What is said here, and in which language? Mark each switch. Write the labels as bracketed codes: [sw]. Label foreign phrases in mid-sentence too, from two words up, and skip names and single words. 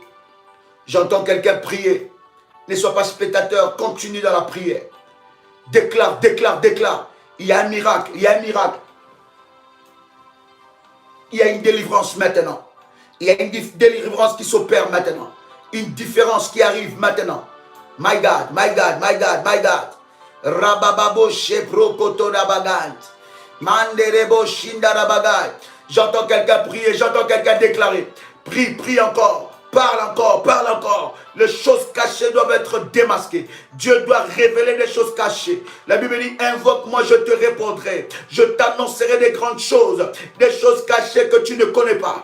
[fr] J'entends quelqu'un prier. Ne sois pas spectateur, continue dans la prière. Déclare, déclare, déclare. Il y a un miracle, il y a un miracle. Il y a une délivrance maintenant. Il y a une délivrance qui s'opère maintenant. Une différence qui arrive maintenant. [en] My God, my God, my God, my God. Rabababo shepro kotonabagant. Manderebo shindarabagant. [fr] J'entends quelqu'un prier, j'entends quelqu'un déclarer. Prie, prie encore. Parle encore, parle encore. Les choses cachées doivent être démasquées. Dieu doit révéler les choses cachées. La Bible dit, invoque-moi, je te répondrai. Je t'annoncerai des grandes choses, des choses cachées que tu ne connais pas.